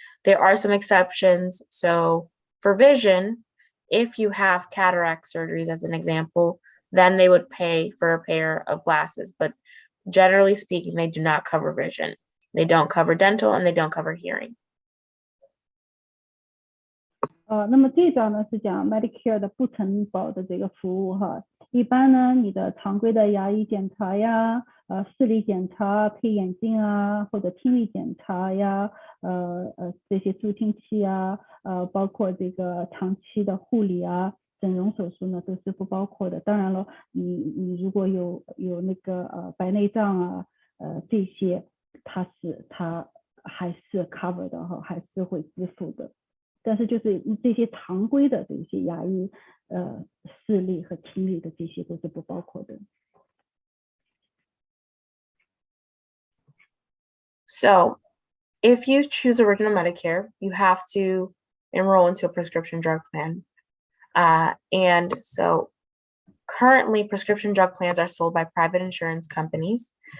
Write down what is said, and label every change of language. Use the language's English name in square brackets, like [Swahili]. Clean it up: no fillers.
[English] There are some exceptions. So for vision, if you have cataract surgeries, as an example, then they would pay for a pair of glasses. But generally speaking, they do not cover vision. They don't cover dental, and they don't cover hearing. [Chinese] 那么这一章呢是讲 Medicare 的不承保的这个服务哈。一般呢，你的常规的牙医检查呀，视力检查、配眼镜啊，或者听力检查呀，这些助听器啊，包括这个长期的护理啊、整容手术呢，都是不包括的。当然了，你如果有那个白内障啊，这些它还是 cover 的哈，还是会支付的。但是就是这些常规的这些牙医、视力和听力的这些都是不包括的。 [English] So, if you choose original Medicare, you have to enroll into a prescription drug plan. And so currently prescription drug plans are sold by private insurance companies.